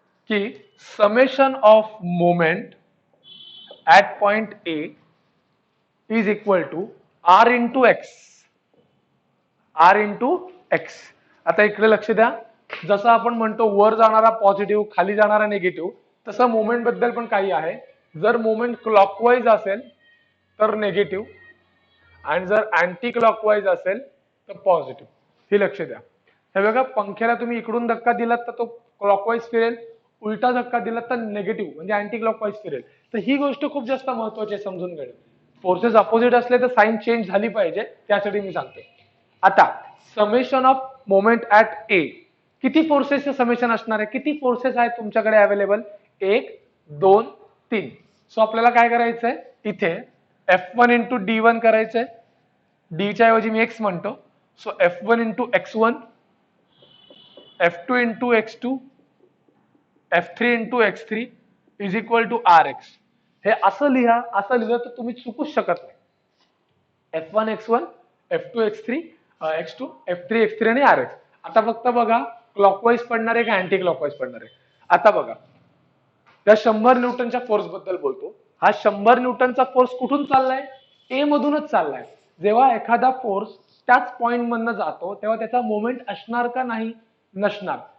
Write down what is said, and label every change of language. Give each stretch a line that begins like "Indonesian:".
English: की summation of moment at point A is equal to R into X.
Marathi: R into x. आता इकडे लक्ष द्या. जसं आपण म्हणतो वर जाणारा पॉझिटिव्ह, खाली जाणारा निगेटिव्ह, तसं मोमेंट बद्दल पण काही आहे. जर मोमेंट क्लॉकवाईज असेल तर निगेटिव्ह आणि जर अँटी क्लॉकवाईज असेल तर पॉझिटिव्ह. हे लक्ष द्या. हे बघा, पंख्याला तुम्ही इकडून धक्का दिलात तर तो क्लॉकवाईज फिरेल, उलटा धक्का दिलात तर निगेटिव्ह म्हणजे अँटी क्लॉकवाईज फिरेल. तर ही गोष्ट खूप जास्त महत्वाची आहे समजून घेणं. फोर्सेस अपोजिट असले तर साइन चेंज झाली पाहिजे, त्यासाठी मी सांगतो. आता समेशन ऑफ मोमेंट ऍट ए, किती फोर्सेसचे समेशन असणार आहे, किती फोर्सेस आहेत तुमच्याकडे अवेलेबल, 1 2 3. सो आपल्याला काय करायचंय, इथे F1 इंटू D1 करायचंय, D च्या ऐवजी मी X म्हणतो.
English: So F1 into X1, F2 into X2, F3 into X3 is equal to RX.
Marathi: हे असं लिहा, असं लिहिलं तर तुम्ही चुकूच शकत नाही. F1 X1, F2 X3, X2, F3 X3 आणि RX. आता फक्त बघा क्लॉकवाईज पडणार आहे का अँटी क्लॉकवाईज पडणार आहे. आता बघा, त्या 100 न्यूटनच्या फोर्स बद्दल बोलतो. हा 100 न्यूटनचा फोर्स कुठून चाललाय, ए मधूनच चाललाय. जेव्हा एखादा फोर्स त्याच पॉइंट मधनं जातो तेव्हा त्याचा मोमेंट असणार का नाही, नसणार.